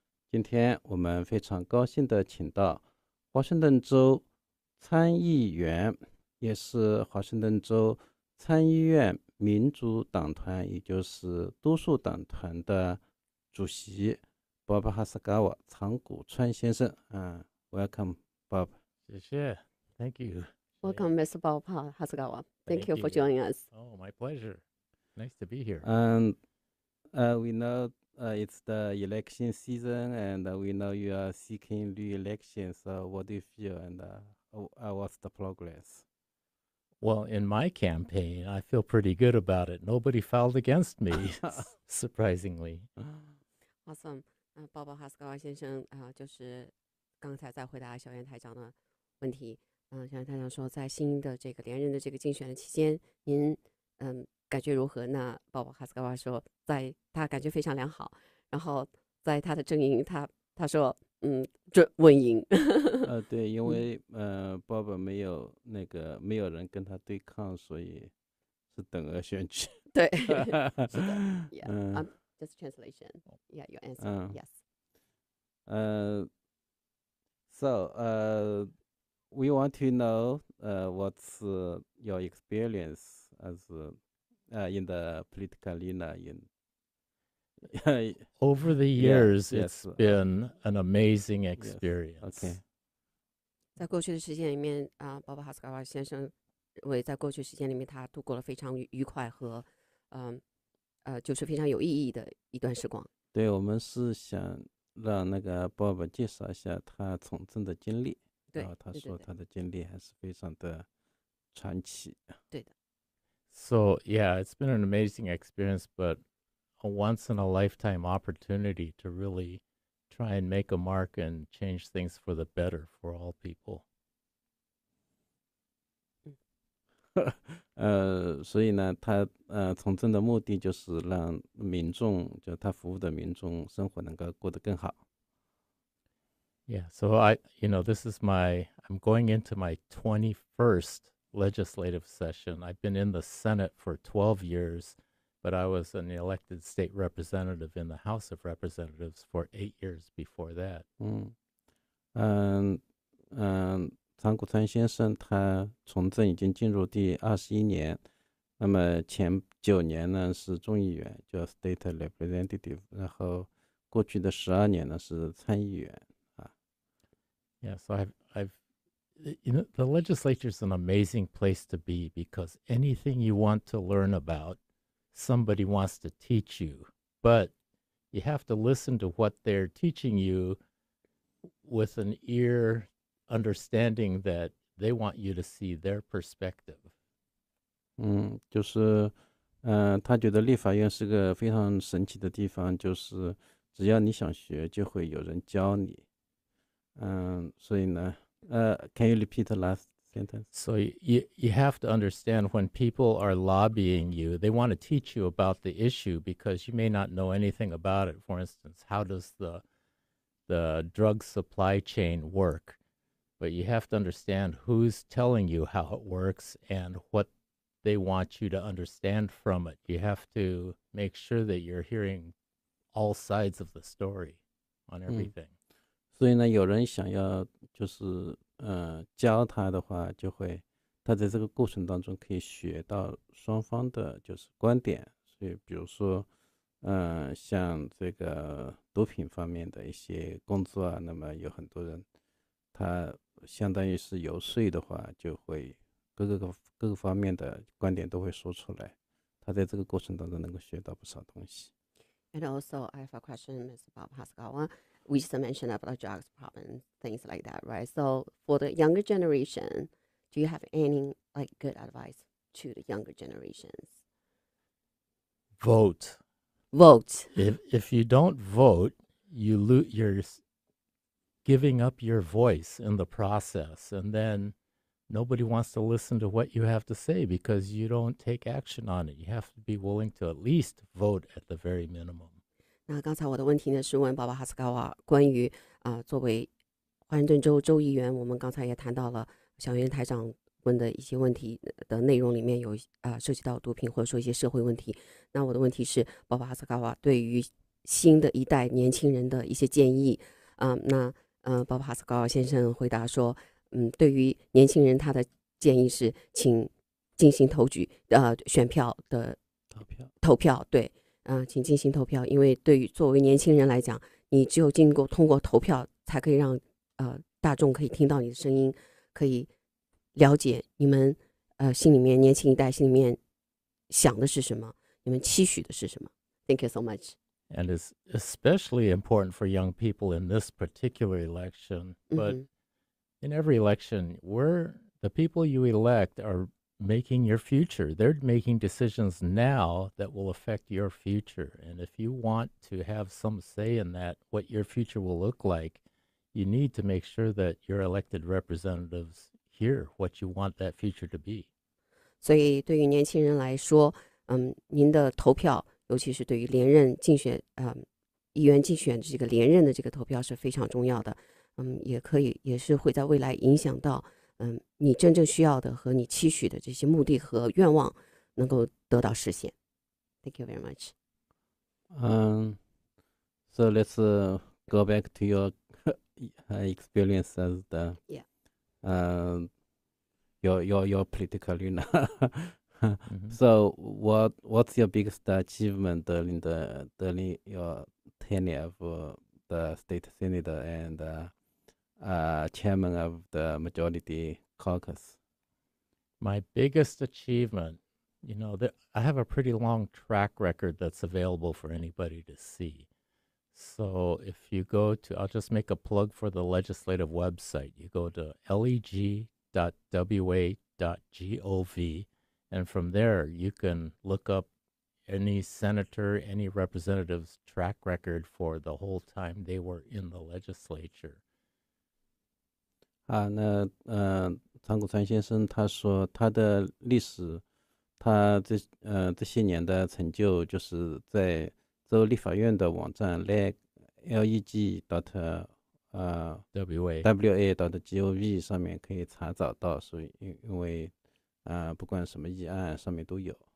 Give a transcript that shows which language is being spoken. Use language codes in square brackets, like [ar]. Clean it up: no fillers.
[zh] 今天我们非常高兴地请到华盛顿州参议员，也是华盛顿州参议院民主党团，也就是多数党团的主席 Bob Hasegawa 长谷川先生。 [en] Welcome, Bob. [zh] 谢谢 [en] Thank you. Welcome, Mr. Bob Hasegawa. Thank you for joining us. Oh, my pleasure. Nice to be here. And we know it's the election season, and we know you are seeking re-election. So what do you feel, and what's the progress? Well, in my campaign, I feel pretty good about it. Nobody filed against me, surprisingly. Awesome. [zh] Bob Hasegawa 先生就是刚才在回答小袁台长的问题。小袁台长说，在新的这个连任的这个竞选的期间，您感觉如何？那 Bob Hasegawa 说，他感觉非常良好。然后在他的阵营，他说准稳赢。对，因为Bob 没有人跟他对抗，所以是等额选举。对，是的。 [en] Yeah. Just translation. Yeah, your answer. Yes. So we want to know what's your experience as in the political arena Over the years, yes. It's been an amazing experience. Yes. Okay. [zh] 在过去的时间里面Bob Hasegawa 先生在过去时间里面，他度过了非常愉快和就是非常有意义的一段时光。对，我们是想让那个 Bob 介绍一下他从政的经历。然后他说他的经历还是非常的传奇。对的。 [en] So, yeah, it's been an amazing experience, but a once-in-a-lifetime opportunity to really try and make a mark and change things for the better for all people. [zh] 所以呢，他从政的目的就是让民众，就他服务的民众生活能够过得更好。 [en] Yeah, so I'm going into my 21st legislative session. I've been in the Senate for 12 years, but I was an elected state representative in the House of Representatives for 8 years before that. [zh] 长谷川先生他从政已经进入第21年，那么前9年呢是众议员，叫 State Representative， 然后过去的12年呢是参议员。 [en] Yeah, so the legislature is an amazing place to be because anything you want to learn about, somebody wants to teach you. But you have to listen to what they're teaching you with an ear understanding that they want you to see their perspective. [zh] 就是他觉得立法院是个非常神奇的地方，就是只要你想学，就会有人教你。所以呢 [en] can you repeat the last sentence? So you have to understand when people are lobbying you, they want to teach you about the issue because you may not know anything about it. For instance, how does the drug supply chain work? But you have to understand who's telling you how it works and what they want you to understand from it. You have to make sure that you're hearing all sides of the story on everything. [zh] 所以呢，有人想要就是教他的话，就会他在这个过程当中可以学到双方的就是观点。所以比如说像这个毒品方面的一些工作啊，那么有很多人他相当于是游说的话，就会各个方面的观点都会说出来。他在这个过程当中能够学到不少东西。 [en] And also, I have a question, Mr. Bob Hasegawa. We just mentioned about drugs problem, things like that, right? So, for the younger generation, do you have any good advice to the younger generations? Vote. Vote. If you don't vote, you're giving up your voice in the process, and then nobody wants to listen to what you have to say because you don't take action on it. You have to be willing to at least vote at the very minimum. [zh] 那刚才我的问题呢是问Bob Hasegawa关于作为华盛顿州州议员，我们刚才也谈到了小袁台长问的一些问题的内容里面有涉及到毒品或者说一些社会问题。那我的问题是Bob Hasegawa对于新的一代年轻人的一些建议Bob Hasegawa 先生回答说，对于年轻人他的建议是，请进行选票的投票，对，请进行投票，因为作为年轻人来讲，你只有通过投票，才可以让大众可以听到你的声音，可以了解你们心里面年轻一代心里面想的是什么，你们期许的是什么。 [en] Thank you so much. And it's especially important for young people in this particular election. But in every election, the people you elect are making your future. They're making decisions now that will affect your future. And if you want to have some say in that, what your future will look like, you need to make sure that your elected representatives hear what you want that future to be. [zh] 所以对于年轻人来说，您的投票，尤其是对于连任竞选议员竞选这个连任的这个投票是非常重要的。也是会在未来影响到你真正需要的和你期许的这些目的和愿望能够得到实现。 [en] Thank you very much. So let's go back to your experience as the your political leader. So what's your biggest achievement during your tenure of the state senator and chairman of the majority caucus? My biggest achievement, I have a pretty long track record that's available for anybody to see. So if you go to, I'll just make a plug for the legislative website. You go to leg.wa.gov, and from there you can look up any senator, any representative's track record for the whole time they were in the legislature. [zh] 那长谷川先生他说他的历史，他这些年的成就就是在州立法院的网站 leg.wa.gov 上面可以查找到，所以因为不管什么议案上面都有。